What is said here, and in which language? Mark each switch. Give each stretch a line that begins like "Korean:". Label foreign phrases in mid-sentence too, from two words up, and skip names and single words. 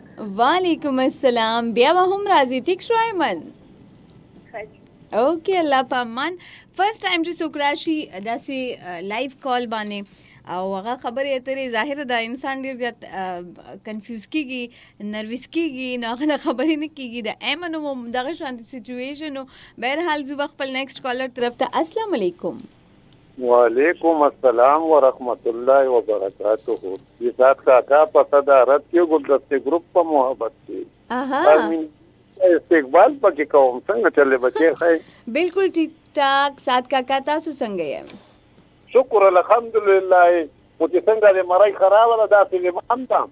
Arabic: وعلیکم السلام
Pashto: بیا به هم راځي ټیک شو ایمن اوکې الله په امان
English: first time
Pashto: چې څوک راشي داسې
English: live call
Pashto: باندې او هغه خبرې اترې ظاهره ده انسان ډېر زیات کنفیوز کېږي نروس کېږي نو هغه نه خبرې نه کېږي د ایمن هم دغه شانتې سچویشن و بهرحال زه به خپل
English: next caller
Pashto: طرف ته
Arabic: السلام علیکم وعلیکم السلام ورحمت الله وبرکاتہ
Pashto: یہ ساتھ کاکا په صدارت کې ګلدستې ګروپ په محبت کې استقبال پکې کوم څنګه چلې بچې خای بالکل ټیک ټاک سات کاکا تاسو څنګه یې شکر الحمدلله او چې څنګه دې مړی خراب ده داسې هم تام